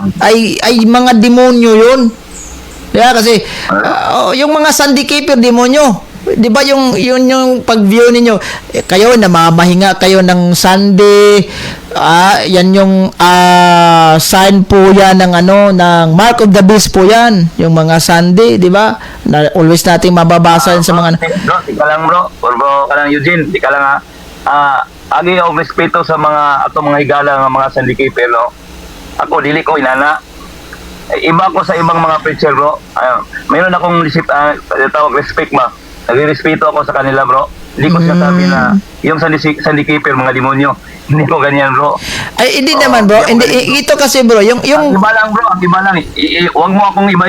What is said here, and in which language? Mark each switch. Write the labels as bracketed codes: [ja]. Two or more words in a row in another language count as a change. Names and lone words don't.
[tl] ay mga demonyo yun. Kaya kasi yung mga [en] Sunday keeper [tl] demonyo. 'Di ba yung pag-view ninyo, kayo namamahinga kayo ng Sunday, yan yung sign po yan ng ng [en] mark of the beast [tl] po yan, yung mga Sunday, 'di ba? Na always nating mababasa yan sa mga [ceb] Bro, tika lang bro. Bro, ka lang Eugene, tika lang ha. Agi og respeto sa mga ato mga higala nga mga sandikipel, no? Ako dili ko inana. [tl] Iba ko sa ibang mga preacher, bro. Mayroon akong tawag respect ba. Nagrespeto ako sa kanila, bro. Hindi ko sinasabi na yung sandikipel mga demonyo. Hindi ko ganyan, bro. Ay, hindi naman, bro. Hindi, ito kasi, bro, yung Ang iba lang, bro. Ang iba lang. Huwag mo akong iba.